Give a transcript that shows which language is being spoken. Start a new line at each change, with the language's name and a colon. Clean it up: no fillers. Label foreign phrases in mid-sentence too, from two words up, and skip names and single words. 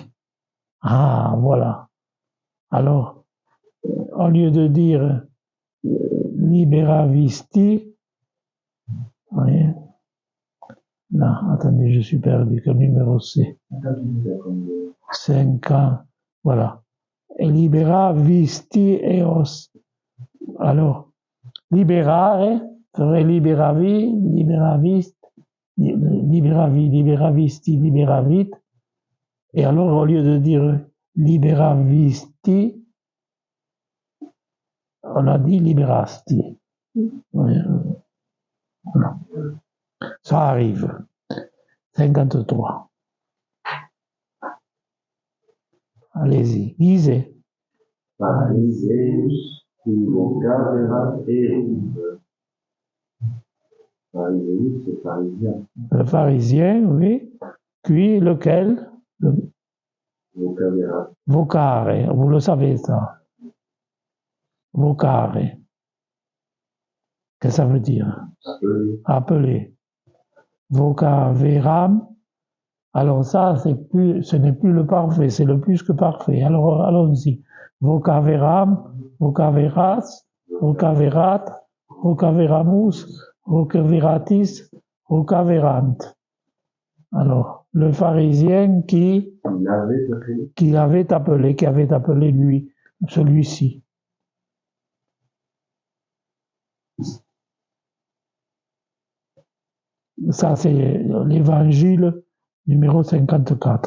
French: Ah, voilà. Alors, au lieu de dire liberavisti, voyez, là, attendez, je suis perdu, quel numéro c'est 5 ans, voilà.
Latin: Et liberavisti eos. Alors, liberare ferait liberavi, liberavist, liberavi, liberavisti, liberavit.
French: Et alors, au lieu de dire liberavisti, on a dit liberasti. Voilà. Ça arrive. 53. Allez-y, lisez.
Latin: Phariseus, qui vocaverat erunt. Phariseus,
French: c'est pharisien. Le pharisien, oui. Puis lequel?
Latin: Vocaverat.
French: Vocare, vous le savez ça. Vocare. Qu'est-ce que ça veut dire? Appelé. Appeler. Vocaveram. Alors ça, ce n'est plus le parfait, c'est le plus que parfait. Alors allons-y.
Latin: Vocaveram, vocaveras, vocaverat, vocaveramus, vocaveratis, vocaverant.
French: Alors, le pharisien qui avait appelé lui, celui-ci. Ça, c'est l'évangile numéro 54.